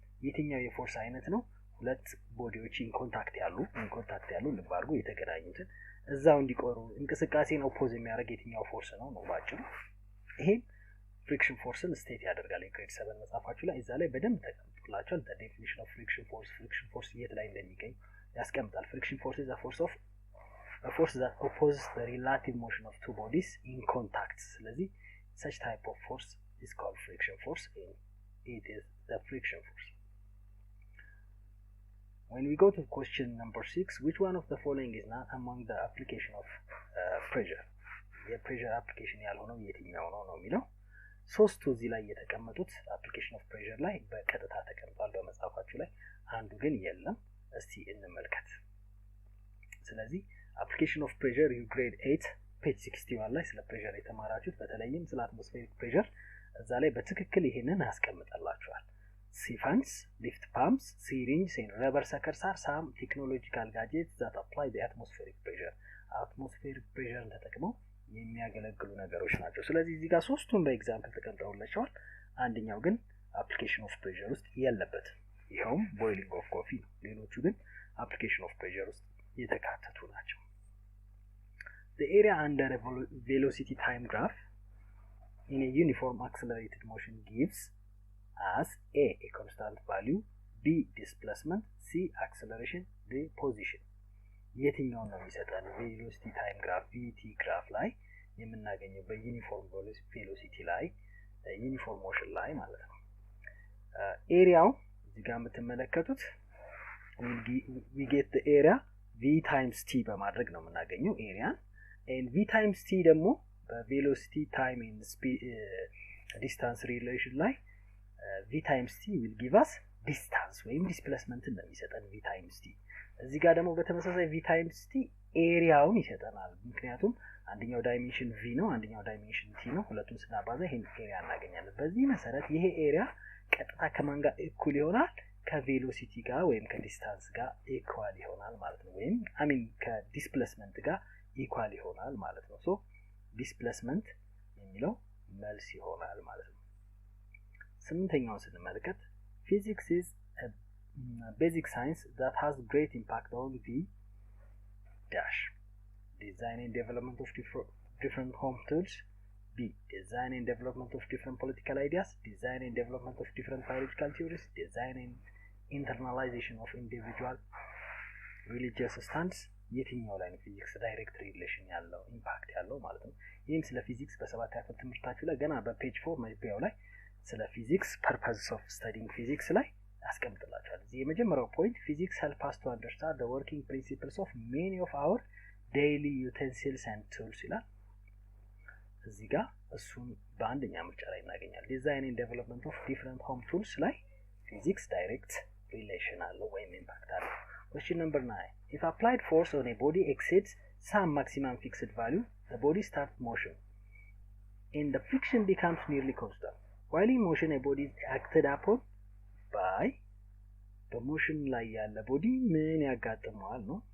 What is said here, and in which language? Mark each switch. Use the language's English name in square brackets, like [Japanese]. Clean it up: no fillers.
[Amharic] የትኛው የፎርስ አይነት ነው ሁለት ቦዲዎች ኢን ኮንታክት ያሉ ልብ አድርጉ የተገናኙትን እዛው እንዲቆሩ እንቅስቃሴን ኦፖዝ የሚያደርግ የትኛው ፎርስ ነው ባጭሩ። ይሄ ፍሪክሽን ፎርስን ስቴት ያደርጋል። ግሬድ 7 መጻፋችሁ ላይ እዛ ላይ በደንብ ተቀምጦላችኋል። [English] the definition of friction force [Amharic] የት ላይ እንደሚገኝ ያስቀምጣል። [English] friction force is a force that opposes the relative motion of two bodies in contact. [Amharic] ስለዚህ [English] such type of force is called friction force and it is the friction force. When we go to question number 6, which one of the following is not among the application of pressure? [Amharic] የፕሬሸር አፕሊኬሽን ያልሆነው የትኛው ነው የሚለው ሶስቱ እዚህ ላይ የተቀመጡት አፕሊኬሽን ኦፍ ፕሬሸር ላይ በቀጥታ ተቀምጧል በመጻፋችሁ ላይ፣ አንዱ ግን የለም። እስቲ እንመልከት። ስለዚህ አፕሊኬሽን ኦፍ ፕሬሸር ዩ ግሬድ 8 ፔጅ 61 ላይ ስለ ፕሬሸር የተማራችሁት በተለይም ስለ አትሞስፌሪክ ፕሬሸር እዛ ላይ በትክክል ይሄንን ያስቀምጣላችኋል። [English] C fans, lift pumps, syringes and rubber suckers are some technological gadgets that apply the atmospheric pressure. Atmospheric pressure [Amharic] ተጠቅመው የሚያገለግሉ ነገሮች ናቸው። ስለዚህ እዚህ ጋር ሶስቱን በኤግዛምፕል ተቀምጠውላችኋል። አንደኛው ግን [English] application of pressure [Amharic] ውስጥ የለበትም። ይሄውም [English] boiling of coffee [Amharic] ነው። ሌሎቹ ግን [English] application of pressure [Amharic] ውስጥ የተካተቱ ናቸው። [English] The area under a velocity time graph in a uniform accelerated motion gives as a constant value, b displacement, c acceleration, d position. [Amharic] የትኛው ነው የሚሰጠን? velocity time graph vt graph ላይ የምናገኘው በዩኒፎርም ቬሎሲቲ ላይ ዩኒፎርም ሞሽን ላይ ማለት ነው። ኤሪያው እዚህ ጋር የምትመለከቱት [English] we get the area v times t [Amharic] በማድረግ ነው የምናገኘው ኤሪያን and v times t ደግሞ በቬሎሲቲ ታይም and speed distance relation ላይ [English] v times t will give us distance [Amharic] ወይም displacement ነው የሚሰጠን v times t። እዚህ ጋር ደግሞ በተመሳሳይ v times t ኤሪያውን ይሰጠናል። ምክንያቱም አንደኛው ዳይሜንሽን v ነው፣ አንደኛው ዳይሜንሽን t ነው። ሁለቱን ስናባዛ ይሄን ኤሪያ እናገኛለን። በዚህ መሰረት ይሄ ኤሪያ ቀጥታ ከማን ጋር እኩል ይሆናል? ከቬሎሲቲ ጋር ወይም ከዲስታንስ ጋር ኢኳል ይሆናል ማለት ነው። ወይም ከዲስፕሌስመንት ጋር ኢኳል ይሆናል ማለት ነው። ሶ ዲስፕሌስመንት የሚለው መልስ ይሆናል ማለት ነው። ስምንተኛውን ስንመለከት [English] physics is a basic science that has great impact on the dash design and development of different home tools, b design and development of different political ideas, design and development of different biological theories, design and internalization of individual religious stands. [Amharic] የትኛው ላይ ነው ፊዚክስ ዳይሬክት ሪሌሽን ያለው ኢምፓክት ያለው ማለት ነው። ይህም ስለ ፊዚክስ በሰባት ያክል ትምህርታችሁ ላይ ገና በፔጅ 4 መግቢያው ላይ ስለ ፊዚክስ [English] purposes of studying physics [Amharic] ላይ አስቀምጥላችኋል። እዚህ የመጀመሪያው ፖይንት [English] physics help us to understand the working principles of many of our daily utensils and tools [Amharic] ይላል። እዚህ ጋር እሱን በአንደኛ ምርጫ ላይ እናገኛለን። ዲዛይን [English] and development of different home tools [Amharic] ላይ ፊዚክስ ዳይሬክት ሪሌሽን አለው ወይም ኢምፓክት አለው። [English] Question number 9. If applied force on a body exceeds some maximum fixed value, the body starts motion and the friction becomes nearly constant. While in motion, a body is acted upon by the motion [Amharic] ላይ ያለ ቦዲ ምን ያጋጥመዋል ነው?